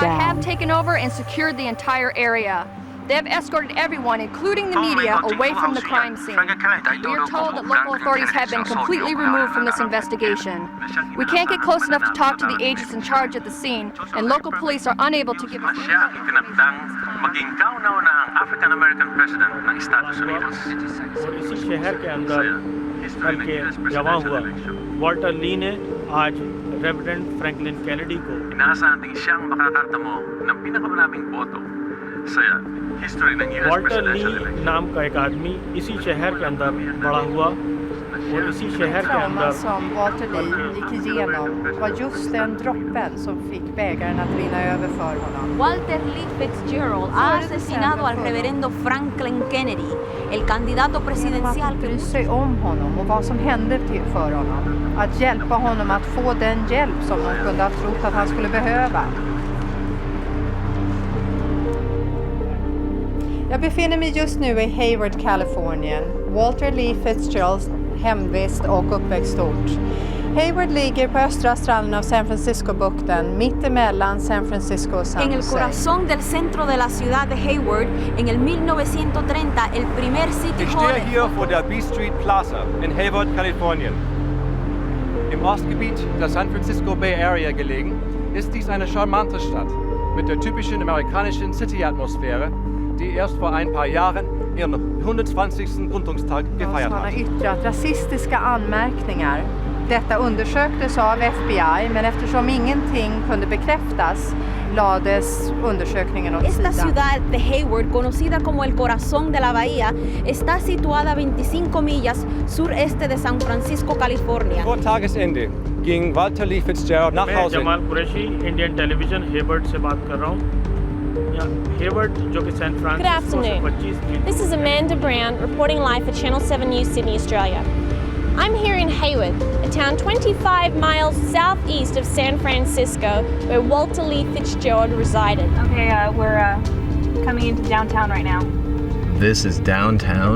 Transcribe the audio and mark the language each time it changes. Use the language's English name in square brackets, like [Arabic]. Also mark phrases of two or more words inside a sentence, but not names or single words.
[English] FBI have taken over and secured the entire area. They have escorted everyone, including the media, away from the crime scene. We are told that local authorities have been completely removed from this investigation. We can't get close enough to talk to the agents in charge at the scene, and local police are unable to give us... [Filipino] Siya itinagdang maging kauna-unahang African-American president ng Estados Unidos. [Hindi] और इसी शहर के अंदर कल के जमा हुआ वाल्टर ली ने आज रेवरेंड फ्रैंकलिन कैनेडी को [Filipino] inaasahan din siyang makakartamo ng pinakamaraming boto sa history ng US [Hindi] वाल्टर ली [English] presidential election. [Hindi] नाम का एक आदमी इसी शहर के अंदर बड़ा हुआ और इसी शहर के अंदर [Swedish] som Walter Lee gick igenom var just den droppen som fick bägaren att rinna över för honom. [Spanish] Walter Lee Fitzgerald ha asesinado al reverendo Franklin Kennedy, el candidato presidencial [Swedish] Att bry sig om honom och vad som hände för honom. Att hjälpa honom att få den hjälp som de kunde ha trott att han skulle behöva. Jag befinner mig just nu i Hayward, Kalifornien. Walter Lee Fitzgeralds hemvist och uppväxtort. Hayward ligger på östra stranden av San Francisco-bukten, mitt emellan San Francisco och San [Spanish] En el [Swedish] Jose. [Spanish] corazón del centro de la ciudad de Hayward, en el 1930, el primer City [German] Ich [Spanish] Hall. [German] stehe hier vor der B Street Plaza in Hayward, Kalifornien. Im Ostgebiet der San Francisco Bay Area gelegen, ist dies eine charmante Stadt mit der typischen amerikanischen City-Atmosphäre, die erst vor ein paar Jahren ihren 120. Gründungstag gefeiert [Swedish] Han har [German] hat. [Swedish] yttrat rasistiska anmärkningar. Detta undersöktes av FBI, men eftersom ingenting kunde bekräftas lades undersökningen åt [Spanish] Esta [Swedish] sidan. [Spanish] ciudad de Hayward, conocida como el corazón de la bahía, está situada a 25 millas sureste de San Francisco, California. [German] Vor Tagesende ging Walter Lee Fitzgerald nach [Hindi] मैं [German] Hause. [Hindi] जमाल कुरैशी [English] Indian Television [Hindi] हेवर्ड से बात कर रहा हूँ यहाँ हेवर्ड जो कि सैन [English] Good [Hindi] फ्रांसिस्को से [English] afternoon. [Hindi] 25 मील [English] This is Amanda Brown reporting live for Channel 7 News Sydney, Australia. I'm here in Hayward, a town 25 miles southeast of San Francisco, where Walter Lee Fitzgerald resided. Okay, we're coming into downtown right now. This is downtown?